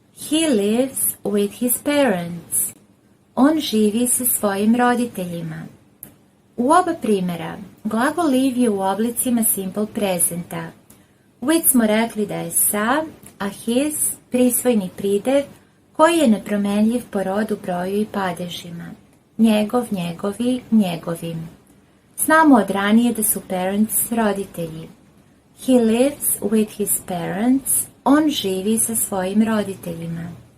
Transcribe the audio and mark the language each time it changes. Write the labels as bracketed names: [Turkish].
[English] He lives with his parents. [Serbian] On živi sa svojim roditeljima. U oba primjera, glagol live je u oblicima simple presenta. With smo rekli da je sa, a his prisvojni pridev koji je nepromenljiv po rodu, broju i padežima. njegov, njegovi, njegovim. Znamo od ranije da su parents roditelji. [English] He lives with his parents. [Serbian] On živi sa svojim roditeljima.